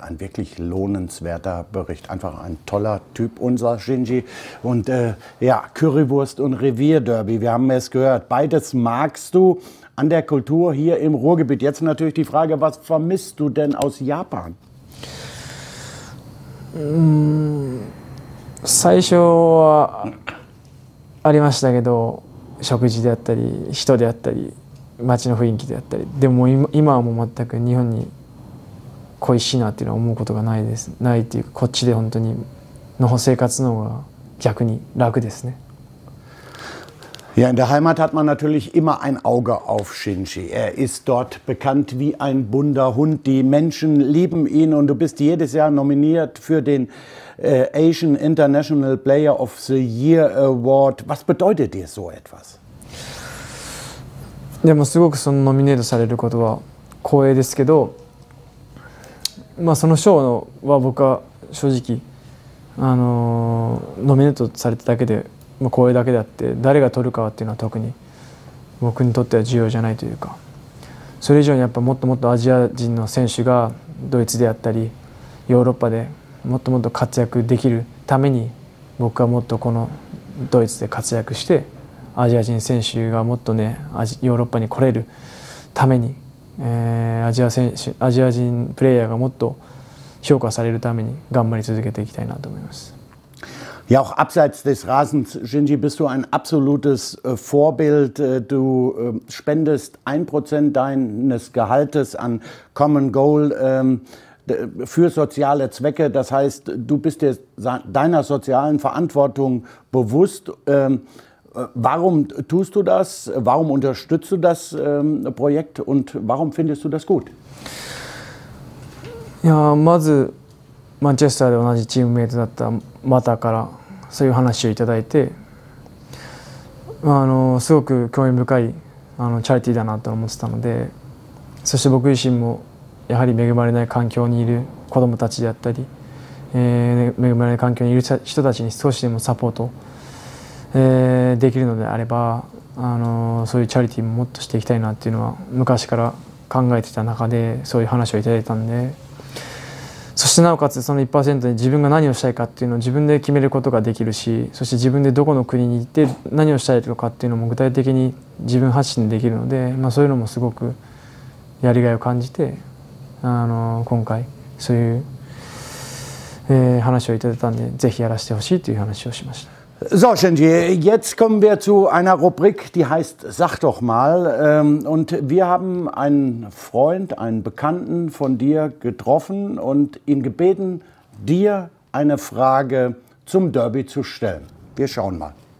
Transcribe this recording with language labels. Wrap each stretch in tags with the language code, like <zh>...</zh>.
<de>Ein wirklich lohnenswerter Bericht. Einfach ein toller Typ, unser Shinji. Und ja, Currywurst und Revierderby, wir haben es gehört. Beides magst du an der Kultur hier im Ruhrgebiet. Jetzt natürlich die Frage, was vermisst du denn aus Japan?</de> <ja>最初はありましたけど、食事であったり人であったり街の雰囲気であったり、でも今はもう全く日本に恋しいなっていうのは思うことがないです。ないっていうか、こっちで本当にの生活の方が逆に楽ですね。</ja> <de>Ja, in der Heimat hat man natürlich immer ein Auge auf Shinji. Er ist dort bekannt wie ein bunter Hund. Die Menschen lieben ihn und du bist jedes Jahr nominiert für den Asian International Player of the Year Award. Was bedeutet dir so etwas?</de> <ja>でもすごくそのノミネートされることは光栄ですけど、その賞は僕は正直ノミネートされただけで光栄だけであって、誰が取るかっていうのは特に僕にとっては重要じゃないというか、それ以上にやっぱもっともっとアジア人の選手がドイツであったりヨーロッパでもっともっと活躍できるために、僕はもっとこのドイツで活躍してアジア人選手がもっとねヨーロッパに来れるために、アジア人プレーヤーがもっと評価されるために頑張り続けていきたいなと思います。</ja> <de>Ja, auch abseits des Rasens, Shinji, bist du ein absolutes Vorbild. Du spendest 1% deines Gehaltes an Common Goal für soziale Zwecke. Das heißt, du bist dir deiner sozialen Verantwortung bewusst. Warum tust du das? Warum unterstützt du das Projekt und warum findest du das gut?</de> <ja>いや、まずマンチェスターで同じチームメイトだったマタからそういう話をいただいて、すごく興味深いチャリティーだなと思ってたので、そして僕自身もやはり恵まれない環境にいる子どもたちであったり、恵まれない環境にいる人たちに少しでもサポート、できるのであれば、そういうチャリティーももっとしていきたいなっていうのは昔から考えてた中で、そういう話をいただいたんで、そしてなおかつその 1% で自分が何をしたいかっていうのを自分で決めることができるし、そして自分でどこの国に行って何をしたいのかっていうのも具体的に自分発信できるので、そういうのもすごくやりがいを感じて、今回そういう、話をいただいたんで、ぜひやらせてほしいという話をしました。</ja> <de>So, Shinji, jetzt kommen wir zu einer Rubrik, die heißt Sag doch mal. Und wir haben einen Freund, einen Bekannten von dir getroffen und ihn gebeten, dir eine Frage zum Derby zu stellen. Wir schauen mal.</de>